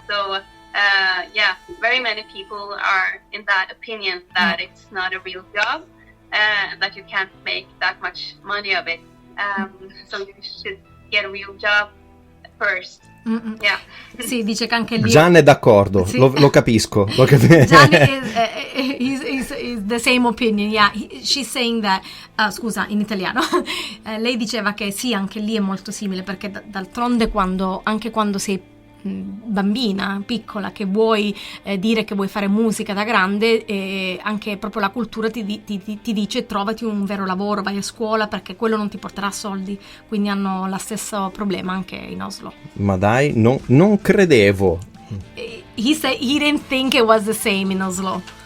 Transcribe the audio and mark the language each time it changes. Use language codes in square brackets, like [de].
[en] So very many people are in that opinion that it's not a real job, that you can't make that much money of it. So you should get a real job first. Yeah. [it] Sì, dice che anche lì Gian è d'accordo, sì. lo capisco. [en] Gian is the same opinion. Yeah, she's saying that. [it] Scusa, in italiano. Lei diceva che sì, anche lì è molto simile perché d'altronde anche quando sei bambina, piccola, che vuoi dire che vuoi fare musica da grande, anche proprio la cultura ti dice trovati un vero lavoro, vai a scuola perché quello non ti porterà soldi, quindi hanno lo stesso problema anche in Oslo. Ma dai, non credevo. [en] He said he didn't think it was the same in Oslo.